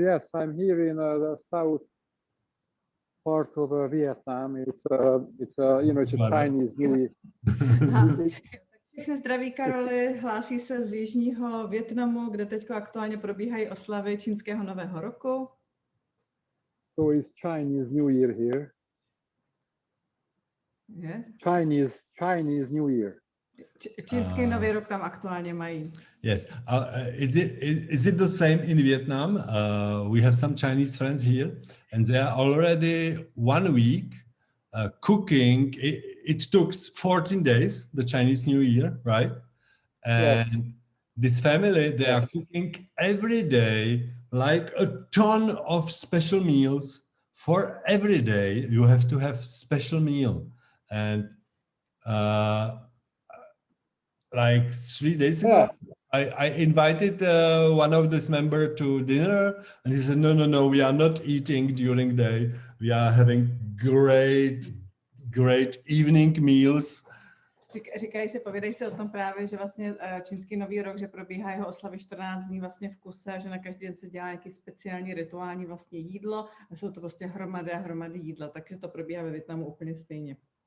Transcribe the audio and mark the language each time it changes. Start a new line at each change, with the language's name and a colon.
English: Yes, I'm here in the south part of Vietnam. It's a Chinese New Year.
Czech: Všechny zdraví, Karoli, hlásí se z jižního Vietnamu, kde teď aktuálně probíhají oslavy čínského nového roku.
English: So it's Chinese New Year here. Yeah. Chinese New Year.
Czech: Čínský nový rok tam aktuálně mají.
English: Yes. Is it the same in Vietnam? We have some Chinese friends here, and they are already 1 week cooking. It took 14 days, the Chinese New Year, right? And yes. This family, they are cooking every day, like a ton of special meals. For every day, you have to have special meal. And like 3 days ago, I invited one of this member to dinner, and he said, no, we are not eating during the day. We are having great evening meals.
Czech: Povídají se o tom právě, že vlastně čínský nový rok, že probíhá jeho oslavy 14 dní vlastně v kuse, že na každý den se dělá nějaký speciální rituální vlastně jídlo a jsou to prostě hromady jídla, takže to probíhá ve Vietnamu úplně stejně.